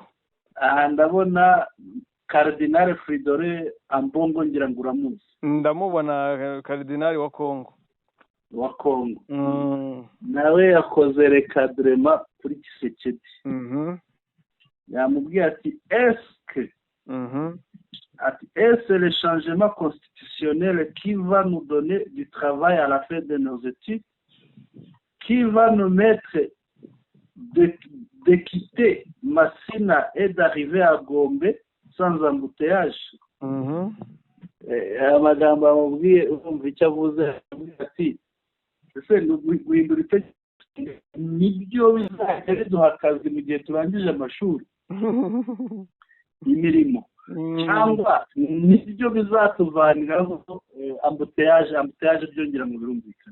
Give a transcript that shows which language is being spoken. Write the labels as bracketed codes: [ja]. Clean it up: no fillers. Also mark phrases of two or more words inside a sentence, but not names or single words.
[rw] Aha ndabona Cardinal Fridolin Ambongo ngira ngo uramuzi. Ndamubona Cardinal wa Kongo. Nawe yakoze recadrement kuri Kisekedi. Yamubwiye ati [fr] est-ce le changement constitutionnel qui va nous donner du travail à la fin de nos études, qui va nous mettre de quitter Massina et d'arriver à Gombe sans embouteillage. [rw] Amagambo amubwiye umva icyo avuze ati ese guhindura itegeko nibyo bizajya biduha akazi mu gihe turangije amashuri imirimo cyangwa nibyo bizatuvaniraho ambuteyage byongera mu birumvikana.